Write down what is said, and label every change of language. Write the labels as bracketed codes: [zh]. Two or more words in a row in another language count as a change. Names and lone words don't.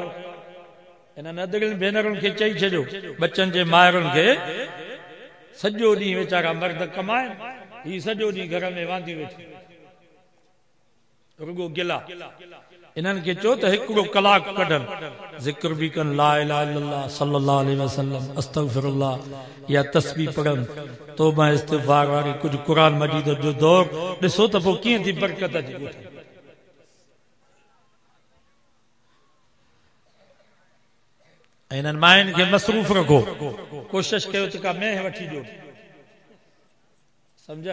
[sd] इन्हनि अधु भेनरुनि खे चई छॾियो, बचनि जे माइरुनि खे, सॼो ॾींहुं वीचारा मर्द कमाइनि, ही सॼो ॾींहुं घर में वांदी वेठी रुगो गिला। इन्हनि खे चओ त हिकिड़ो कलाक कढनि, ज़िक्र बि कनि, [ar] لا إله إلا الله صلى الله عليه وسلم أستغفر الله [sd] या तस्बीह पढ़नि, तौबा इस्तिग़फार वारी कुझु क़ुरान मजीद जो दौर। ॾिसो त पोइ कीअं थी बरकत अची। ऐं इन्हनि माइनि खे मसरूफ़ रखो, कोशिशि कयो त का मेंह वठी ॾियो, सम्झा?